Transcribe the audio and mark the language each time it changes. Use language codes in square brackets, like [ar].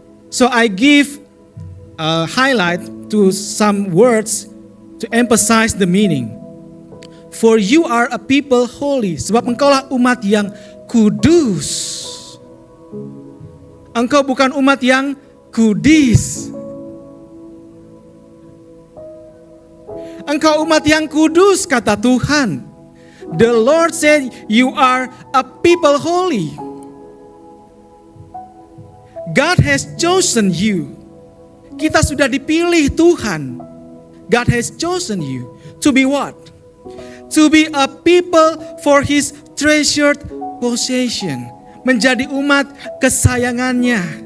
[en] So I give a highlight to some words to emphasize the meaning. For you are a people holy. [id] Sebab engkaulah umat yang kudus. Engkau bukan umat yang kudis. Engkau umat yang kudus, kata Tuhan. [en] The Lord said you are a people holy. God has chosen you. [id] Kita sudah dipilih Tuhan. [en] God has chosen you to be what? To be a people for his treasured possession. [id] Menjadi umat kesayangannya.